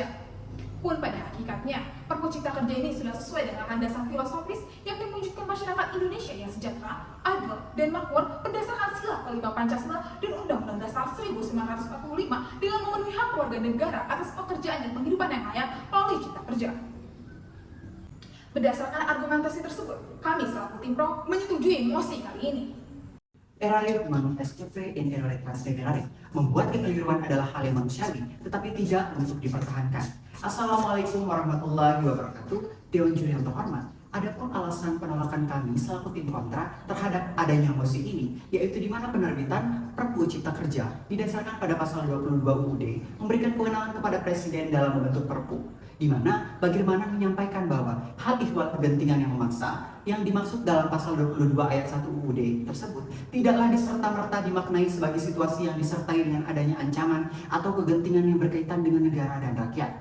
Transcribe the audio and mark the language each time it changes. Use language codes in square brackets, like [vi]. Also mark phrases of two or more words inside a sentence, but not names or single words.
[id] Pun pada hakikatnya, Perpu Cipta Kerja ini sudah sesuai dengan landasan filosofis yang mewujudkan masyarakat Indonesia yang sejahtera, adil, dan makmur berdasarkan sila kelima Pancasila dan Undang-Undang Dasar 1945 dengan memenuhi hak warga negara atas pekerjaan dan penghidupan yang layak melalui Cipta Kerja. Berdasarkan argumentasi tersebut, kami selaku tim pro menyetujui mosi kali ini. [la] Errare humanum est in errore transdemerare. [id] Membuat kekeliruan adalah hal yang manusiawi, tetapi tidak untuk dipertahankan. [ar] السلام عليكم ورحمة الله وبركاته. [id] Dewan Juri yang terhormat, adapun alasan penolakan kami selaku tim kontra terhadap adanya mosi ini, yaitu di mana penerbitan Perpu Cipta Kerja didasarkan pada pasal 22 UUD memberikan kewenangan kepada Presiden dalam membentuk Perpu, di mana bagaimana menyampaikan bahwa hal ihwal kegentingan yang memaksa yang dimaksud dalam pasal 22 ayat 1 UUD tersebut tidaklah diserta-merta dimaknai sebagai situasi yang disertai dengan adanya ancaman atau kegentingan yang berkaitan dengan negara dan rakyat.